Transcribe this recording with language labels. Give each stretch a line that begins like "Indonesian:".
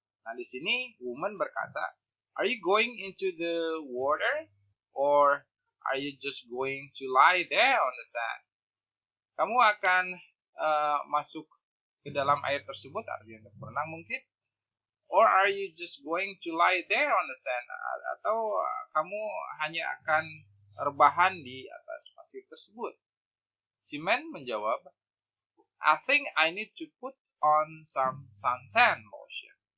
Indonesian: Nah di sini woman berkata,
English: "Are you going into the water or are you just going to lie there on the sand?"
Indonesian: Kamu akan masuk ke dalam air tersebut, artinya untuk berenang mungkin.
English: Or are you just going to lie there on the sand?
Indonesian: Atau kamu hanya akan rebahan di atas pasir tersebut? Si Man menjawab,
English: I think I need to put on some suntan lotion.